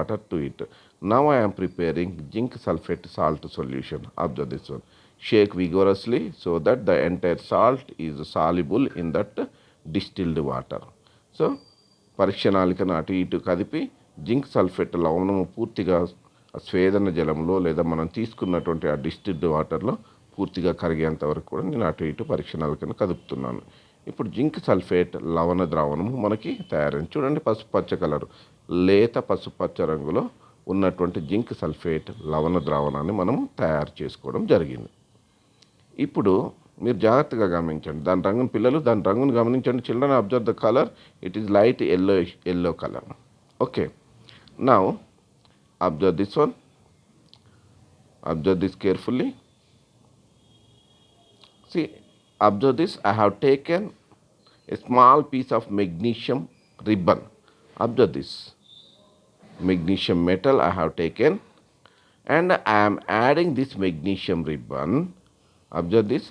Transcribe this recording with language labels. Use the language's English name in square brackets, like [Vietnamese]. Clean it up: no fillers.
[English] To it. Now I am preparing zinc sulfate salt solution. Observe this one. Shake vigorously so that the entire salt is soluble in that distilled water. [Telugu] So పరీక్ష నాళికను అటు ఇటు కదిపి zinc sulphate లవణము పూర్తిగా స్వేదన జలంలో లేదా మనం తీసుకున్నటువంటి ఆ distilled వాటర్లో పూర్తిగా కరిగేంత వరకు కూడా నేను అటు ఇటు పరీక్ష నాళికను కదుపుతున్నాను. ఇప్పుడు జింక్ సల్ఫేట్ లవణ ద్రావణము మనకి తయారైంది. చూడండి, పసుపచ్చ కలరు, లేత పసుపచ్చ రంగులో ఉన్నటువంటి జింక్ సల్ఫేట్ లవణ ద్రావణాన్ని మనము తయారు చేసుకోవడం జరిగింది. ఇప్పుడు మీరు జాగ్రత్తగా గమనించండి, దాని రంగును గమనించండి. [English] Children observe the colour, it is light yellow colour. Okay, now observe this one, observe this carefully. See, observe this. I have taken a small piece of magnesium ribbon. Observe this. Magnesium metal I have taken and I am adding this magnesium ribbon. Observe this.